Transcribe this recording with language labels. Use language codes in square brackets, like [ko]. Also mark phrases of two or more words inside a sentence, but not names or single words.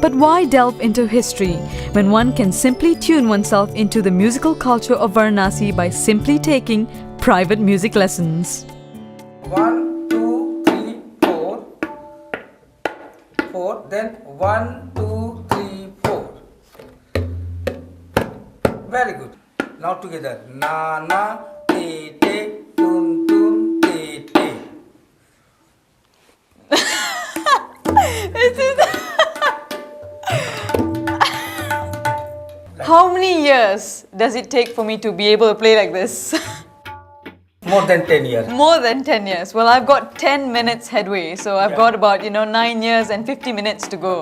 [en] But why delve into history when one can simply tune oneself into the musical culture of Varanasi by simply taking private music lessons? 1, 2, 3, 4. 4. Then 1, 2, 3, 4. Very good. Now together. Na na te te tun tun te te. How many years does it take for me to be able to play like this? More than 10 years. More than 10 years. Well, I've got 10 minutes headway, so I've got about 9 years and 50 minutes to go.